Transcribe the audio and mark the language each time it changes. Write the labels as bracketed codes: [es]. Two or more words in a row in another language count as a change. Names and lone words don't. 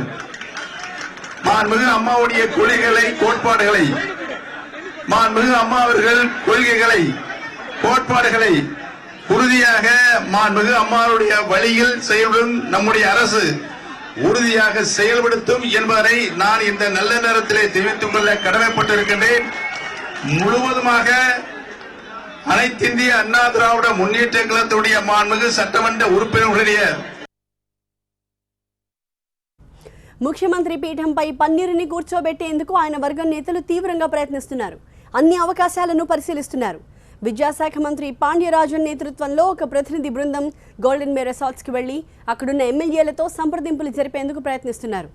[ta] மாண்புமிகு அம்மாவுடைய கொள்கைகளை கோட்பாடுகளை மாண்புமிகு அம்மா அவர்கள் கொள்கைகளை கோட்பாடுகளை உறுதியாக மாண்புமிகு அம்மாவுடைய வழியில் செயல்படும் நம்முடைய அரசு உறுதியாக செயல்படுத்தும் என்பதை நான் இந்த நல்ல நேரத்திலே தெரிவித்துக் கொள்ள கடமைப்பட்டிருக்கின்றேன். முழுவதுமாக அனைத்திந்திய அண்ணா திராவிட முன்னேற்ற கழகத்துடைய மாண்புமிகு சட்டமன்ற உறுப்பினர்களுடைய [te] ముఖ్యమంత్రి పీఠంపై పన్నీరుని కూర్చోబెట్టేందుకు ఆయన వర్గం నేతలు తీవ్రంగా ప్రయత్నిస్తున్నారు. అన్ని అవకాశాలను పరిశీలిస్తున్నారు. విద్యాశాఖ మంత్రి పాండ్యరాజన్ నేతృత్వంలో ఒక ప్రతినిధి బృందం గోల్డెన్ మే రిసార్ట్స్కి వెళ్లి అక్కడున్న ఎమ్మెల్యేలతో సంప్రదింపులు జరిపేందుకు ప్రయత్నిస్తున్నారు.